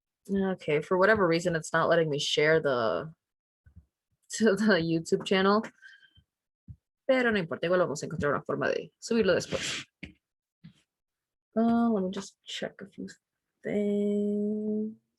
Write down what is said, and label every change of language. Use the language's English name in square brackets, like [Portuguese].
[English] Okay, for whatever reason, it's not letting me share the to the YouTube channel. [Spanish] Pero no importa, igual vamos a encontrar una forma de subirlo después. [English] Let me just check a few things.